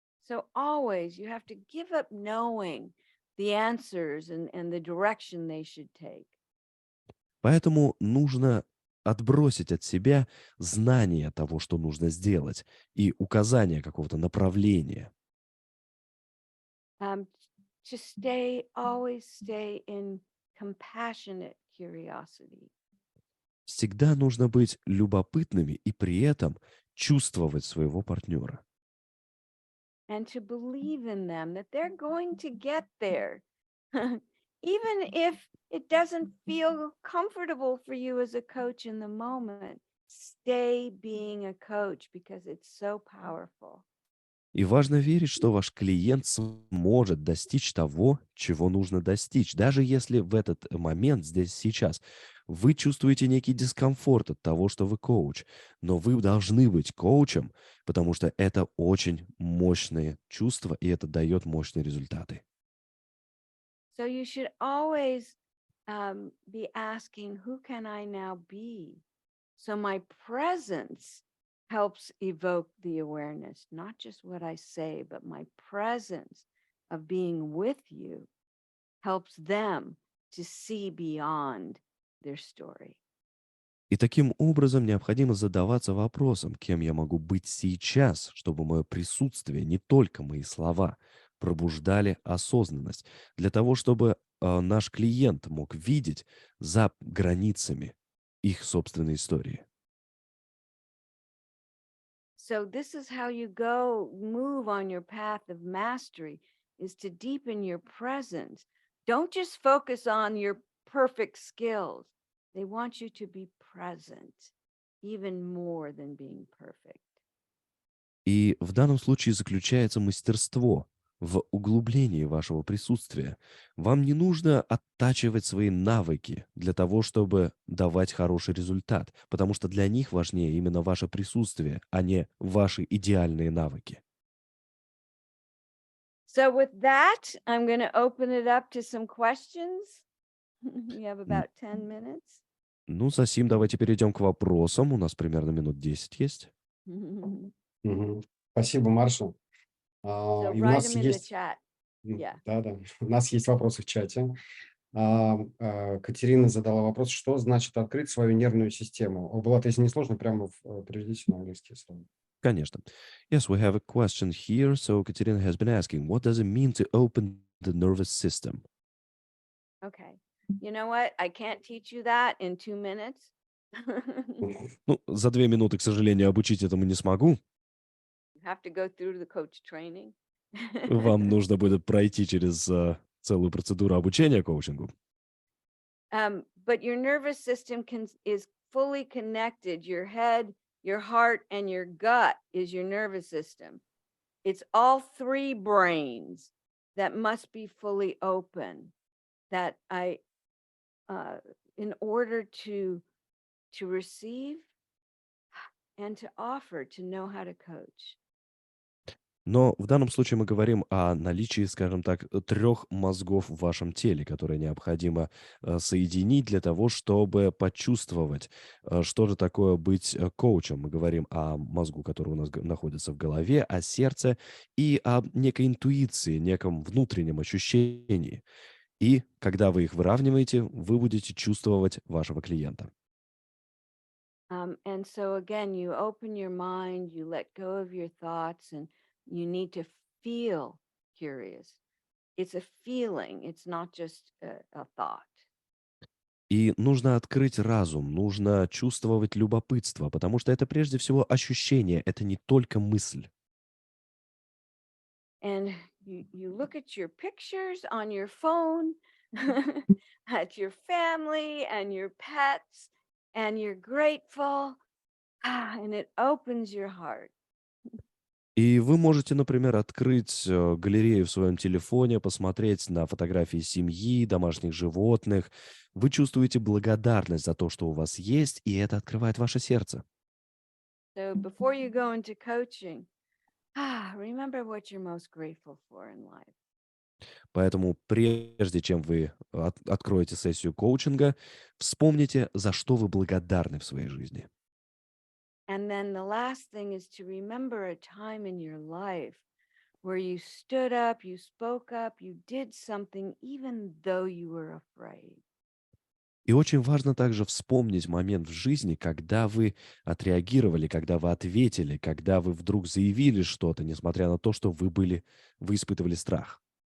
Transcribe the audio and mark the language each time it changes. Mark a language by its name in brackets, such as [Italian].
[English] So always you have to give up knowing the answers and the direction they should take. [Russian] Поэтому нужно отбросить от себя знание того, что нужно сделать, и указание какого-то направления. [English] um, to always stay in compassionate curiosity. [Russian] Всегда нужно быть любопытными и при этом чувствовать своего партнера. [English] And to believe in them that they're going to get there. Even if it doesn't feel comfortable for you as a coach in the moment, stay being a coach because it's so powerful. [Russian] И важно верить, что ваш клиент сможет достичь того, чего нужно достичь, даже если в этот момент, здесь, сейчас, вы чувствуете некий дискомфорт от того, что вы коуч. Но вы должны быть коучем, потому что это очень мощные чувства, и это дает мощные результаты. [English] So you should always be asking, who can I now be? So my presence helps evoke the awareness, not just what I say, but my presence of being with you helps them to see beyond their story. [Russian] И таким образом необходимо задаваться вопросом, кем я могу быть сейчас, чтобы мое присутствие, не только мои слова, пробуждали осознанность, для того, чтобы наш клиент мог видеть за границами их собственной истории. [English] So this is how you move on your path of mastery, is to deepen your presence. Don't just focus on your perfect skills. They want you to be present, even more than being perfect. [Russian] И в данном случае заключается мастерство в углублении вашего присутствия. Вам не нужно оттачивать свои навыки для того, чтобы давать хороший результат, потому что для них важнее именно ваше присутствие, а не ваши идеальные навыки. [English] So with that, I'm going to open it up to some questions. We have Н- about 10 minutes. [Russian] Ну, засим, давайте перейдем к вопросам. У нас примерно минут 10 есть. [English] So [Russian] Мгм. Спасибо, Марша. И у [English] write [Russian] нас [English] them in the [Russian] есть, [English] chat. Yeah. [Russian] да, у нас есть вопросы в чате. Катерина задала вопрос, что значит открыть свою нервную систему? Булат, если не сложно, прямо переведите на английский слово. Конечно. [English] Yes, we have a question here. So Katerina has been asking, what does it mean to open the nervous system? Okay. You know what? I can't teach you that in 2 minutes. [Russian] Ну, за 2 минуты, к сожалению, обучить этому не смогу. [English] You have to go through the coach training. [Russian] Вам нужно будет пройти через целую процедуру обучения коучингу. [English] But your nervous system is fully connected. Your head, your heart, and your gut is your nervous system. It's all three brains that must be fully open. That in order to receive and to offer, to know how to coach. [Russian] Но в данном случае мы говорим о наличии, скажем так, 3 мозгов в вашем теле, которые необходимо соединить для того, чтобы почувствовать, что же такое быть коучем. Мы говорим о мозгу, который у нас находится в голове, о сердце и о некой интуиции, неком внутреннем ощущении. И когда вы их выравниваете, вы будете чувствовать вашего клиента. [English] And so again, you open your mind, you let go of your thoughts, and you need to feel curious. It's a feeling, it's not just a thought. [Russian] И нужно открыть разум, нужно чувствовать любопытство, потому что это прежде всего ощущение, это не только мысль. [English] And you look at your pictures on your phone, at your family and your pets, and you're grateful, and it opens your heart. [Russian] И вы можете, например, открыть галерею в своем телефоне, посмотреть на фотографии семьи, домашних животных. Вы чувствуете благодарность за то, что у вас есть, и это открывает ваше сердце. [English] So before you go into coaching, remember what you're most grateful for in life. [Russian] Поэтому прежде чем вы откроете сессию коучинга, вспомните, за что вы благодарны в своей жизни. [English] And then the last thing is to remember a time in your life where you stood up, you spoke up, you did something, even though you were afraid. [Russian] И очень важно также вспомнить момент в жизни, когда вы отреагировали, когда вы ответили, когда вы вдруг заявили что-то, несмотря на то, что вы испытывали страх.